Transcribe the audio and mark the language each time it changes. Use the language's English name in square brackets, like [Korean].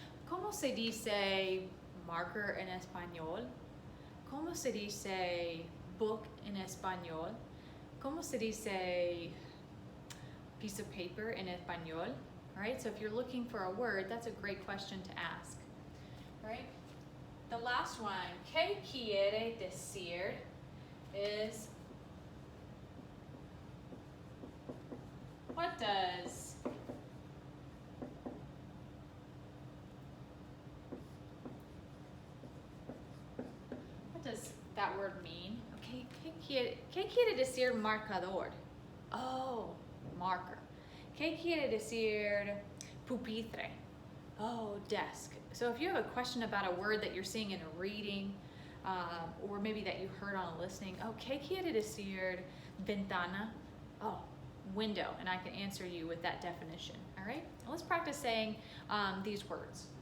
[Spanish] ¿Cómo se dice marker en español? ¿Cómo se dice book en español? ¿Cómo se dice piece of paper en español? [English] All right, so if you're looking for a word, that's a great question to ask. All right, the last one, [Spanish] ¿qué quiere decir? [English] Is what does that word mean? [Spanish] Okay, ¿qué quiere decir marcador? [English] Oh, marker. [Spanish] ¿Qué quiere decir pupitre? [English] Oh, desk. So if you have a question about a word that you're seeing in a reading, or maybe that you heard on a listening, oh, [Spanish] ¿qué quiere decir ventana? [English] Oh, window, and I can answer you with that definition. All right, now let's practice saying these words.